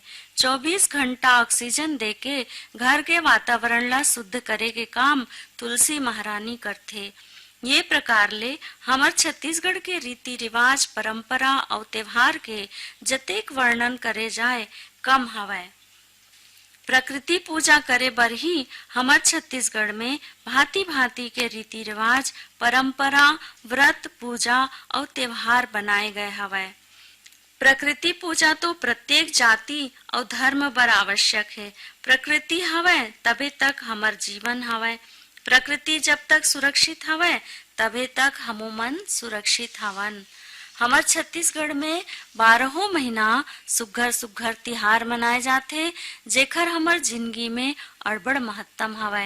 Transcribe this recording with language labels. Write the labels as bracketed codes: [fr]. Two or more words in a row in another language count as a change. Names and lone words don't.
[hne] 24 घंटा ऑक्सीजन देके घर के वातावरण ला शुद्ध करे के काम तुलसी महारानी करथे। ये प्रकार ले हमर छत्तीसगढ़ के रीति रिवाज, परंपरा और त्योहार के जतेक वर्णन करे जाए कम हवय। प्रकृति पूजा करे बर ही हमर छत्तीसगढ़ में भांति भांति के रीति रिवाज, परंपरा, व्रत, पूजा और त्योहार बनाए गए हवय। प्रकृति पूजा तो प्रत्येक जाति और धर्म बर आवश्यक है। प्रकृति हवय तबे तक हमर जीवन हवय। प्रकृति जब तक सुरक्षित हवय तबे तक हमो मन सुरक्षित हवन। हमर छत्तीसगढ़ में 12 महीना सुघर सुघर तिहार मनाए जाथे, जेकर हमर जिंदगी में अड़बड़ महत्तम हवय।